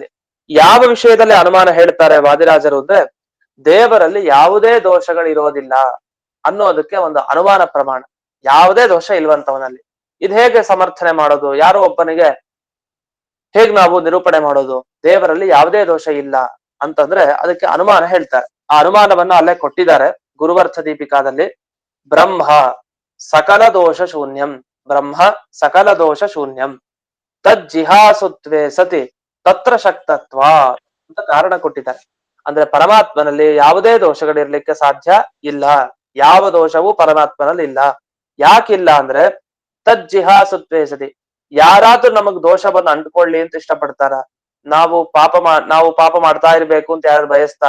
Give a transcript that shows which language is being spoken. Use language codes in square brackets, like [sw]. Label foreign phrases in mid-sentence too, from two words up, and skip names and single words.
[kn] ಯಾವ ವಿಷಯದಲ್ಲಿ ಅನುಮಾನ ಹೇಳ್ತಾರೆ ವಾದಿರಾಜರು ಅಂದ್ರೆ ದೇವರಲ್ಲಿ ಯಾವುದೇ ದೋಷಗಳು ಇರೋದಿಲ್ಲ ಅನ್ನೋದಕ್ಕೆ ಒಂದು ಅನುಮಾನ ಪ್ರಮಾಣ. ಯಾವುದೇ ದೋಷ ಇಲ್ವಂತವನಲ್ಲಿ. ಇದು ಹೇಗೆ ಸಮರ್ಥನೆ ಮಾಡೋದು? ಯಾರೋ ಒಬ್ಬನಿಗೆ ಹೇಗ್ ನಾವು ನಿರೂಪಣೆ ಮಾಡೋದು ದೇವರಲ್ಲಿ ಯಾವುದೇ ದೋಷ ಇಲ್ಲ ಅಂತಂದ್ರೆ ಅದಕ್ಕೆ ಅನುಮಾನ ಹೇಳ್ತಾರೆ. ಆ ಅನುಮಾನವನ್ನ ಅಲ್ಲೇ ಕೊಟ್ಟಿದ್ದಾರೆ ಗುರುವರ್ಥ ದೀಪಿಕಾದಲ್ಲಿ. [sa] ಬ್ರಹ್ಮ ಸಕಲ ದೋಷ ಶೂನ್ಯಂ, ಬ್ರಹ್ಮ ಸಕಲ ದೋಷ ಶೂನ್ಯಂ, ತಜ್ಜಿಹಾಸುತ್ವೇ ಸತಿ ತತ್ರ ಶಕ್ತತ್ವ [kn] ಅಂತ ಕಾರಣ ಕೊಟ್ಟಿದ್ದಾರೆ. ಅಂದ್ರೆ ಪರಮಾತ್ಮನಲ್ಲಿ ಯಾವುದೇ ದೋಷಗಳಿರ್ಲಿಕ್ಕೆ ಸಾಧ್ಯ ಇಲ್ಲ. ಯಾವ ದೋಷವೂ ಪರಮಾತ್ಮನಲ್ಲಿ ಇಲ್ಲ. ಯಾಕಿಲ್ಲ ಅಂದ್ರೆ [sa] ತಜ್ಜಿಹಾಸುತ್ವೇ ಸತಿ, [kn] ಯಾರಾದ್ರೂ ನಮಗ್ ದೋಷವನ್ನು ಅಂಟ್ಕೊಳ್ಳಿ ಅಂತ ಇಷ್ಟಪಡ್ತಾರ? ನಾವು ಪಾಪ ಮಾಡ್ತಾ ಇರ್ಬೇಕು ಅಂತ ಯಾರು ಬಯಸ್ತಾರ?